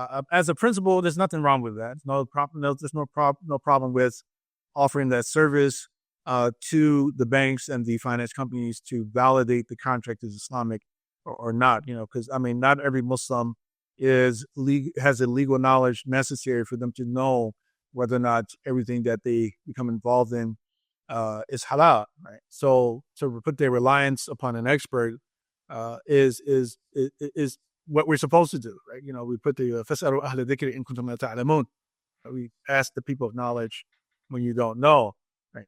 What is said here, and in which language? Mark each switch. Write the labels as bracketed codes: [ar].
[en] As a principle, there's nothing wrong with that. There's no problem with offering that service to the banks and the finance companies to validate the contract is Islamic or not, because not every Muslim has a legal knowledge necessary for them to know whether or not everything that they become involved in is halal, right? So to put their reliance upon an expert is what we're supposed to do, right? We put the [ar] فَاسْأَلُوا أَهْلَ الذِّكْرِ إِن كُنتُمْ لَا تَعْلَمُونَ. [en] We ask the people of knowledge when you don't know. Right.